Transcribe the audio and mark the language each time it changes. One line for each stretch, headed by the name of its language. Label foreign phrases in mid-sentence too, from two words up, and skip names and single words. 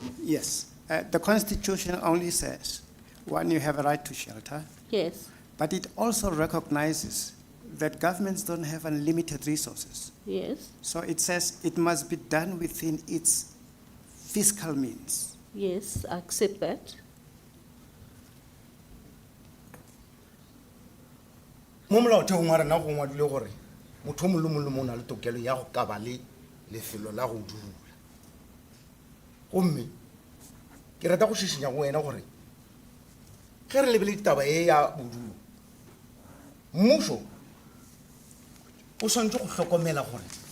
English: Yes, the Constitution only says, one, you have a right to shelter, Yes, but it also recognizes that governments don't have unlimited resources. yes, So it says it must be done within its fiscal means. yes, I accept that.
Northern Sotho: Mo molaotheong wa rena go ngwadilwe gore motho o mongwe le mongwe le mongwe o na le tokelo ya go ka ba le lefelo la go dula gomme ke rata go šišinya go wena gore ge re lebeletse taba e ya bodulo mmušo o swantse go hlokomela gore